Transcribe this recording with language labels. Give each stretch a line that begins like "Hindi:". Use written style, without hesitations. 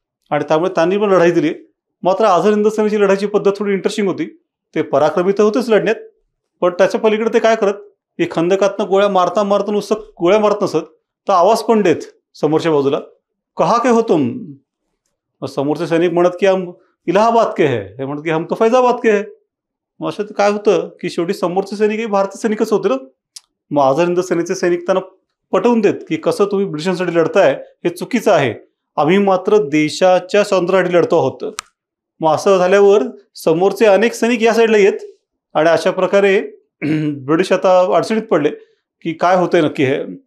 Marathi: आणि त्यामुळे त्यांनी पण लढाई दिली. मात्र आझाद हिंद सेनेची लढाईची पद्धत थोडी इंटरेस्टिंग होती. ते पराक्रमी तर होतेच लढण्यात, पण त्याच्या पलीकडे ते काय करत की खंदकातनं गोळ्या मारता नुसतं गोळ्या मारत नसत तर आवाज पण देत समोरच्या बाजूला,
Hindi: कहा के हो तुम.
Marathi: समोरचे सैनिक म्हणत की
Hindi: हम इलाहाबाद के है,
Marathi: हे म्हणत की
Hindi: हम तो फैजाबाद के है.
Marathi: मग असं काय होतं की शेवटी समोरचे सैनिक हे भारतीय सैनिकच होते ना. मग आझाद हिंद सेनेचे सैनिक त्यांना पटवून देत की कसं तुम्ही ब्रिटिशांसाठी लढताय हे चुकीचं आहे, आम्ही मात्र देशाच्या स्वातंत्र्यासाठी लढतो आहोत. मग असं झाल्यावर समोरचे अनेक सैनिक या साईडला येत आणि अशा प्रकारे ब्रिटिश आता अडचणीत पडले की काय होतंय नक्की हे.